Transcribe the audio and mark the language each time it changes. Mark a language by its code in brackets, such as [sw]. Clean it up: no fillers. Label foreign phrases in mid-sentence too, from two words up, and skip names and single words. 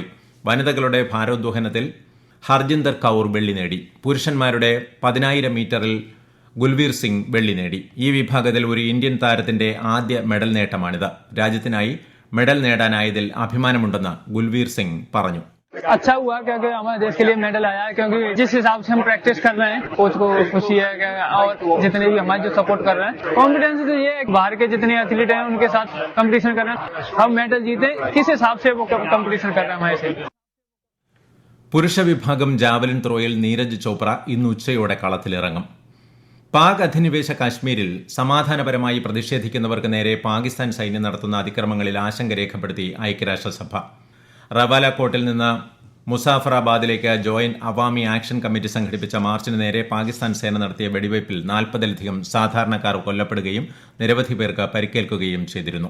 [ml] വനിതകളുടെ ഭാരോദ്വഹനത്തിൽ ഹർജിന്ദർ കൌർ വെള്ളി നേടി. പുരുഷന്മാരുടെ 10,000 മീറ്ററിൽ ഗുൽവീർ സിംഗ് വെള്ളി നേടി. ഈ വിഭാഗത്തിൽ ഒരു ഇന്ത്യൻ താരത്തിന്റെ ആദ്യ മെഡൽ നേട്ടമാണിത്. രാജ്യത്തിനായി മെഡൽ നേടാനായതിൽ അഭിമാനമുണ്ടെന്ന് ഗുൽവീർ സിംഗ് പറഞ്ഞു. [hi] अच्छा हुआ क्योंकि हमारे देश के लिए मेडल आया है, क्योंकि जिस हिसाब से हम प्रैक्टिस कर रहे हैं कोच को खुशी है और जितने भी हमारे जो सपोर्ट कर रहे हैं. कॉन्फिडेंस तो ये है बाहर के जितने एथलीट हैं उनके साथ कंपटीशन कर रहे हैं. हम मेडल जीते किस हिसाब से वो कंपटीशन कर रहे हैं हमारे से. [ml] പുരുഷ വിഭാഗം ജാവലിൻ ത്രോയിൽ നീരജ് ചോപ്ര ഇന്ന് ഉച്ചയോടെ കളത്തിലിറങ്ങും. പാക് അധിനിവേശ കാശ്മീരിൽ സമാധാനപരമായി പ്രതിഷേധിക്കുന്നവർക്ക് നേരെ പാകിസ്ഥാൻ സൈന്യം നടത്തുന്ന അതിക്രമങ്ങളിൽ ആശങ്ക രേഖപ്പെടുത്തി ഐക്യരാഷ്ട്രസഭ. റവാലക്കോട്ടിൽ നിന്ന് മുസാഫറാബാദിലേക്ക് ജോയിന്റ് അവാമി ആക്ഷൻ കമ്മിറ്റി സംഘടിപ്പിച്ച മാർച്ചിന് നേരെ പാകിസ്ഥാൻ സേന നടത്തിയ വെടിവയ്പിൽ 40-ലധികം സാധാരണക്കാർ കൊല്ലപ്പെടുകയും നിരവധി പേർക്ക് പരിക്കേൽക്കുകയും ചെയ്തിരുന്നു.